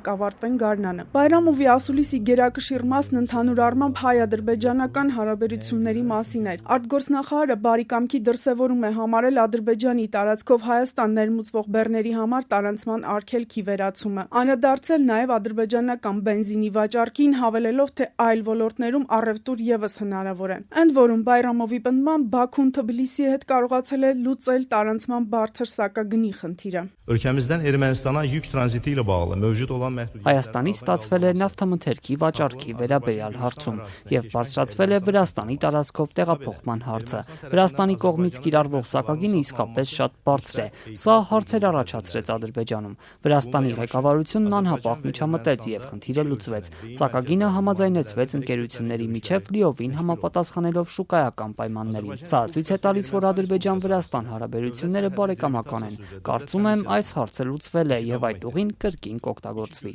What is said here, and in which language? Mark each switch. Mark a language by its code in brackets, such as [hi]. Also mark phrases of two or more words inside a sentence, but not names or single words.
[hy] կավարտվեն գարնանը։ Բայրամովի ասուլիսի գերակշիռ մասն ընդհանուր առմամբ հայ-ադրբեջանական հարաբերությունների մասին էր։ Արտգործնախարարը բարի դրսևորում է համարել Ադրբեջանի տարածքով Հայաստան ներմուծվող բեռների համար տարանցման արգելքի վերացումը։ Անդրադարձել նաև ադրբեջանական բենզինի վաճառքին, հավելելով, թե այլ ոլորտներում առևտուր եւս հնարավոր է։ Ընդ որում Բայրամովի պնդմամբ Բաքուն Թբիլիսիի հետ կարողացել է լուծել տարանցման բարձր սակագնի խնդիրը։ [az] Ölkəmizdən Ermənistana yük tranziti ilə bağlı mövcud olan məhdudiyətlər [hy] Հայաստանի ստացվել է նավթամթերքի վաճառքի վերաբերյալ հարցում եւ բարձրացվել է Վրաստանի տարածքով տեղափոխման հարցը։ Վրաստանի կողմից կիրառվող սակագինը իսկապես շատ բարձր է։ Սա հարցեր առաջացրեց Ադրբեջանում։ Վրաստանի ղեկավարությունն անհապաղ միջամտեց եւ խնդիրը լուծվեց։ Սակագինը համաձայնեցվեց ընկերությունների միջև լիովին համապատասխանելով շուկայական պայմաններին։ Սա ցույց է տալիս, որ Ադրբեջան-Վրաստան հարաբերությունները բարեկամական են։ Կարծում եմ այս հարցը լուծվել է եւ այդ ուղին կրկին կօգտագործվի։